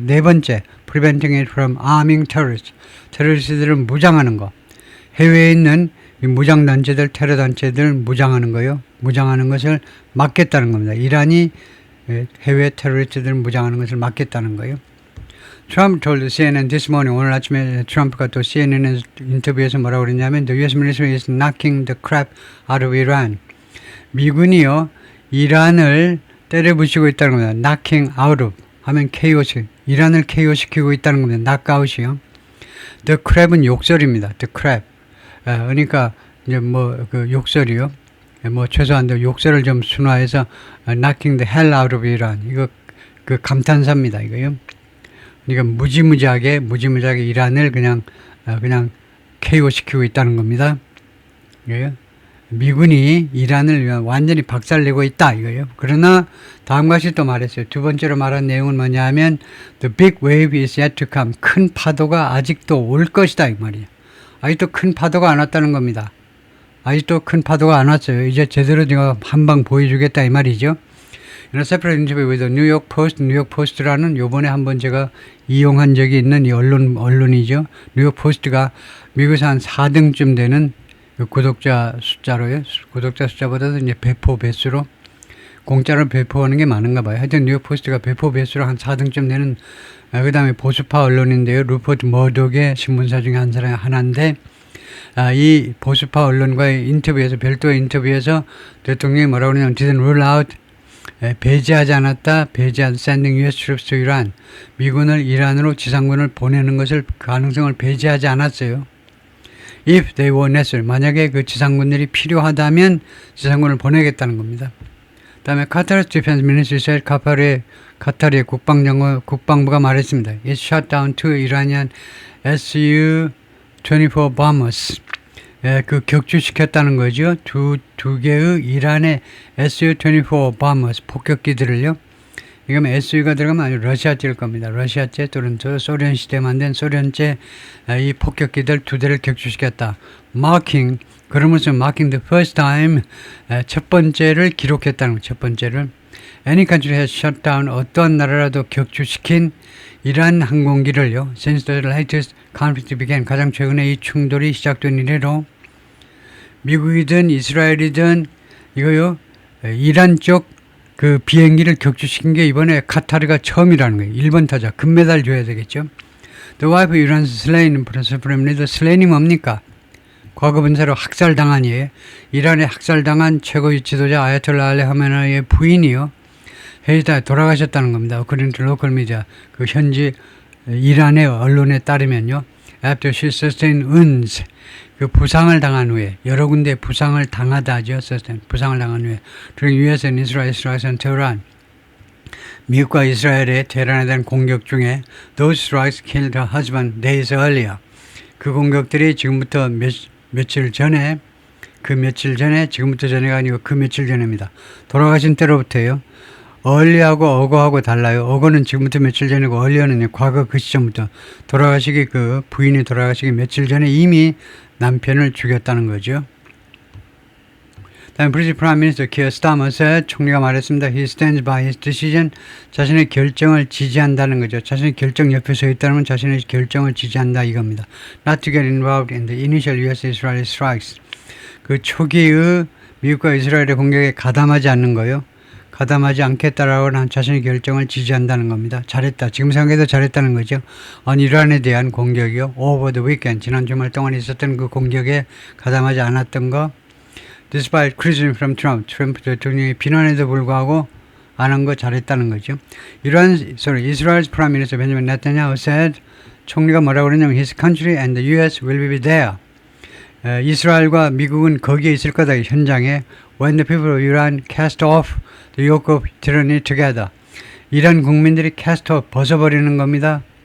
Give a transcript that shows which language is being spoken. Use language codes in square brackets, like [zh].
[ko] 네 번째, [en] preventing it from arming terrorists. [ko] 테러리스트들을 무장하는 거. 해외에 있는 무장단체들, 테러단체들 무장하는 거요. 무장하는 것을 막겠다는 겁니다. 이란이 해외 테러리스트들 무장하는 것을 막겠다는 거예요. [en] 트럼프 told CNN this morning, [ko] 오늘 아침에 트럼프가 또 CNN 인터뷰에서 뭐라고 그랬냐면 [en] The US military is knocking the crap out of Iran. [ko] 미군이요, 이란을 때려부시고 있다는 겁니다. knocking out of 하면 KO시, 이란을 KO시키고 있다는 겁니다. knockout이요. [en] The crap [ko] 은 욕설입니다. [en] The crap. [ko] 그러니까 이제 뭐 그 욕설이요. 뭐 최소한 욕설을 좀 순화해서 [en] knocking the hell out of Iran. [ko] 이거 그 감탄사입니다. 이거요. 그러니까 무지무지하게 이란을 그냥 KO시키고 있다는 겁니다. 이거요. 미군이 이란을 완전히 박살내고 있다 이거예요. 그러나 다음과 같이 또 말했어요. 두 번째로 말한 내용은 뭐냐 하면 [en] The big wave is yet to come. [ko] 큰 파도가 아직도 올 것이다 이 말이에요. 아직도 큰 파도가 안 왔다는 겁니다. 아직도 큰 파도가 안 왔어요. 이제 제대로 제가 한방 보여주겠다 이 말이죠. [en] In a separate interview with the New York Post, [ko] 뉴욕 포스트라는 요번에 한번 제가 이용한 적이 있는 이 언론이죠. 뉴욕 포스트가 미국에서 한 4등쯤 되는 그 구독자 숫자로요. 구독자 숫자보다도 이제 배포 배수로 공짜로 배포하는 게 많은가 봐요. 하여튼 뉴욕 포스트가 배포 배수로 한 4등쯤 되는 그 다음에 보수파 언론인데요. 루퍼트 머독의 신문사 중에 한 사람이 하나인데 이 보수파 언론과의 인터뷰에서 별도의 인터뷰에서 대통령이 뭐라고 그러냐면 [en] didn't rule out [ko] 배제하지 않았다. 배제한 [en] sending US troops to Iran. [ko] 미군을 이란으로 지상군을 보내는 것을 가능성을 배제하지 않았어요. [en] If they were necessary. [ko] 만약에 그 지상군들이 필요하다면 지상군을 보내겠다는 겁니다. 그 다음에 카타르 디펜스 미니스트리 [en] said [ko] 카타르의 국방부가 말했습니다. [en] It shot down two Iranian Su-24 bombers. [ko] 그 격추시켰다는 거죠. 두 개의 이란의 Su-24 bombers 폭격기들을요. 이거면 SU가 들어가면 아주 러시아제일 겁니다. 러시아제 또는 소련 시대 만든 소련제 이 폭격기들 두 대를 격추시켰다. [en] Marking, [ko] 그러면서 [en] marking the first time [ko] 첫 번째를 기록했다는 거죠. 첫 번째를. [en] Any country has shut down [ko] 어떠한 나라라도 격추시킨 이란 항공기를요. [en] Since the latest conflict began [ko] 가장 최근에 이 충돌이 시작된 이래로 미국이든 이스라엘이든 이거요. 이란 쪽 그 비행기를 격추시킨 게 이번에 카타르가 처음이라는 거예요. 1번 타자 금메달 줘야 되겠죠. [en] The wife of Iran's slain supreme leader. [ko] slain이 뭡니까? 과거 분사로 학살당한이에요. 이란에 학살당한 최고위 지도자 아야톨라 알리 하메나이의 부인이요. 헤이다 돌아가셨다는 겁니다. [en] According to local media. [ko] 그 현지 이란의 언론에 따르면요. [en] After she sustained wounds. [ko] 그 부상을 당한 후에 여러 군데 부상을 당하다죠. 부상을 당한 후에 [en] during US and Israel strikes on Tehran. [ko] 미국과 이스라엘의 테헤란에 대한 공격 중에 [en] those strikes killed her husband days earlier. [ko] 그 공격들이 지금부터 며칠 전에 지금부터 전에가 아니고 그 며칠 전입니다. 돌아가신 때로부터요. early하고 어거하고 달라요. 어거는 지금부터 며칠 전이고 early는 과거 그 시점부터 부인이 돌아가시기 며칠 전에 이미 남편을 죽였다는 거죠. 다음 브리티시 프라임 미니스터 키어 스타머 총리가 말했습니다. [en] He stands by his decision. [ko] 자신의 결정을 지지한다는 거죠. 자신의 결정 옆에 서 있다는 건 자신의 결정을 지지한다 이겁니다. [en] Not to get involved in the initial US-Israel strikes. [ko] 그 초기의 미국과 이스라엘의 공격에 가담하지 않는 거요. 가담하지 않겠다라고 한 자신의 결정을 지지한다는 겁니다. 잘했다. 지금 생각해도 잘했다는 거죠. 이란에 대한 공격이요. [en] Over the weekend. [ko] 지난 주말 동안 있었던 그 공격에 가담하지 않았던 거. [en] Despite criticism from Trump. [ko] 트럼프 대통령의 비난에도 불구하고 안 한 거 잘했다는 거죠. [en] Israel's Prime Minister Benjamin Netanyahu said, [ko] 총리가 뭐라고 그러냐면 [en] His country and the US will be there. [ko] 이스라엘과 미국은 거기에 있을 거다. 현장에. [en] When the people of Iran cast off the yoke of tyranny together. [ko] 이란 국민들이 [en] cast off [ko] 벗어버리는 겁니다.